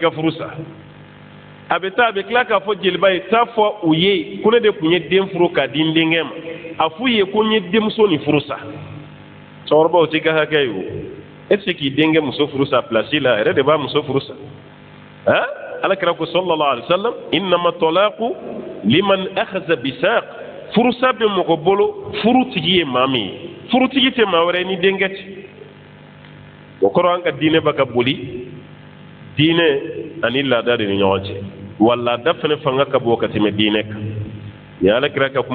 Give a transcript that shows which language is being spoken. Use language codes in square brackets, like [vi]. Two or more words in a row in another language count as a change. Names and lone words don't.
[bm] ka furu sa a bɛ taa a bɛ tila k'a fɔ jeliba ye taa fɔ u ye ko ne de tun ye den furu k'a di n denkɛ ma a f'u ye ko n ye denmuso nin furu sa cɛkɔrɔbaw t'i ka hakɛ ye o e tɛ se k'i denkɛ muso furu sa place la a yɛrɛ de b'a muso furu sa han alakira ko [ar] صلى الله عليه وسلم إنما الطلاق لمن أخذ بالساق [bm] furusa bɛ mɔgɔ bolo furutigi ye maa min ye furutigi tɛ maa wɛrɛ ni denkɛ tɛ o kɔrɔ an ka diinɛ bɛ ka boli diinɛ ani laada de ni ɲɔgɔn cɛ wa laada fana fanga ka bon ka tɛmɛ diinɛ kan nin ye alakira ka